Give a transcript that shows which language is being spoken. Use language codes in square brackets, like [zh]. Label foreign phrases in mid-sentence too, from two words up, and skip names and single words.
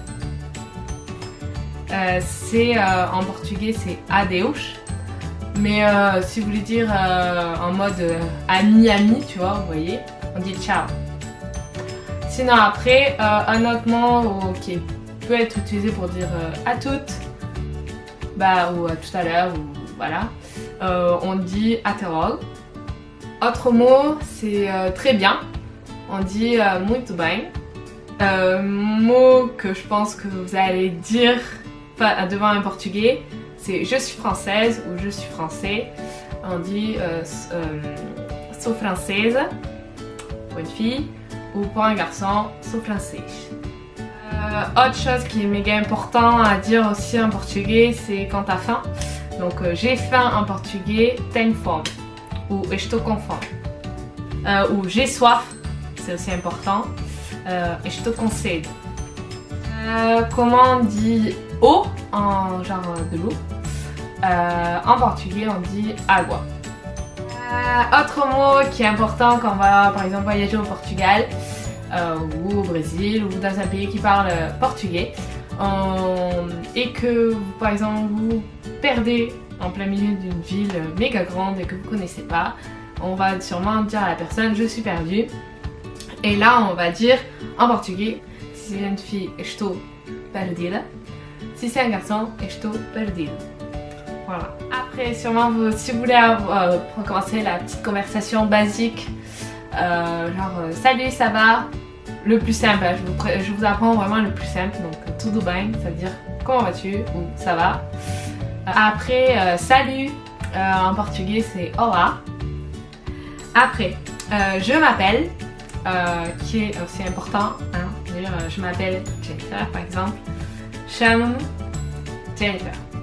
[fr] En portugais c'est adeus, mais si vous voulez dire en mode ami, tu vois, vous voyez, on dit ciao. Sinon après, un autre mot qui peut être utilisé pour dire à toutes, ou à tout à l'heure, ou voilà, on dit [pt] até logo. [fr] Autre mot, c'est très bien, on dit [pt] muito bem. [fr] Mot que je pense que vous allez dire devant un portugais, c'est je suis française ou je suis français. On dit [pt] sou francesa [fr] pour une fille, ou pour un garçon [pt] sou francês. [fr] Autre chose qui est méga important à dire aussi en portugais, c'est quand t'as faim. Donc j'ai faim en portugais, [pt] tenho fome, ou estou com fome. [fr] Ou j'ai soif, c'est aussi important, [pt] estou com sede. [fr] Comment on dit eau en genre de l'eau? En portugais on dit água. Autre mot qui est important quand on va par exemple voyager au Portugal ou au Brésil ou dans un pays qui parle portugais, et que par exemple vous perdez en plein milieu d'une ville méga grande et que vous connaissez pas, on va sûrement dire à la personne je suis perdue, et là on va dire en portugais, si c'est une fille [pt] estou perdida, [fr] si c'est un garçon [pt] estou perdido. [fr] Voilà. Après sûrement si vous voulez recommencer la petite conversation basique, genre salut, ça va, le plus simple, je vous apprends vraiment le plus simple, donc [pt] tudo bem, [fr] ça veut dire comment vas-tu ou ça va. Après salut en portugais c'est olá. Après je m'appelle, qui est aussi important, hein, dire je m'appelle Jennifer par exemple, chamo-me Jennifer.